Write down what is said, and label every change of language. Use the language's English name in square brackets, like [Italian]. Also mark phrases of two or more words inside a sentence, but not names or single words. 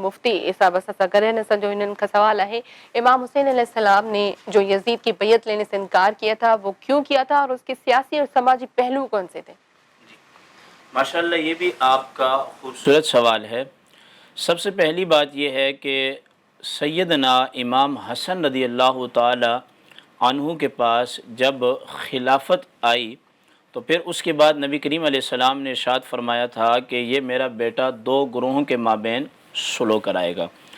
[Sindhi] मुफ्ती साहब असां सां गॾु आहिनि। असांजो हिननि खां सवाल आहे, [Urdu] امام حسین علیہ السلام نے جو یزید کی بیعت لینے سے انکار کیا تھا وہ کیوں کیا تھا، اور اس کے سیاسی اور سماجی پہلو کون سے تھے؟ ماشاءاللہ یہ بھی آپ کا خوبصورت سوال ہے۔ سب سے پہلی بات یہ ہے کہ سیدنا امام حسن رضی اللہ تعالی عنہ کے پاس جب خلافت آئی تو پھر اس کے بعد نبی کریم علیہ السلام نے ارشاد فرمایا تھا کہ یہ میرا بیٹا دو گروہوں کے مابین صلح کرائے گا۔